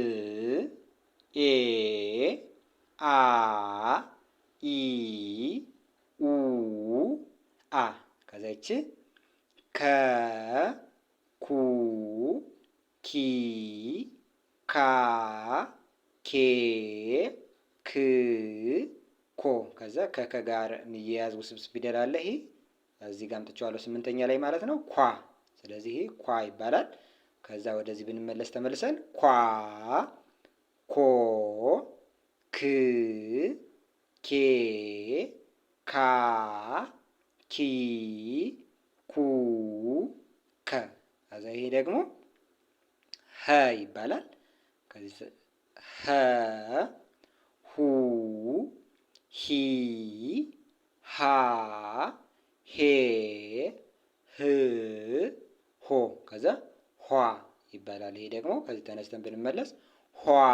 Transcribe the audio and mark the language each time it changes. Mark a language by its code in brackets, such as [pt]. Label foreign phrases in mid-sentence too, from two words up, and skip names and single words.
[am] ኤ አ ኢ ኡ አ። ከዛ ይቺ ከ ኩ ኪ ካ ኬ ክ ኮ። ከዛ ከከ ጋር የሚያያዝ ውስብስብ ፊደል አለ። ይሄ እዚህ ጋር አምጥቼዋለሁ 8ኛ ላይ ማለት ነው። ኳ። ስለዚህ ይሄ ኳ ይባላል። ከዛ ወደዚህ ብንመለስ ተመልሰን ኳ ኮ ክ ኬ ካ ኪ ኩ ከ። ከዛ ይሄ ደግሞ ሀ ይባላል። ከዚህ ሀ ሁ ሂ ሃ ሄ ህ ሆ። ከዛ ኋ ይባላል። ይሄ ደግሞ ከዚህ ተነስተን ብንመለስ ኋ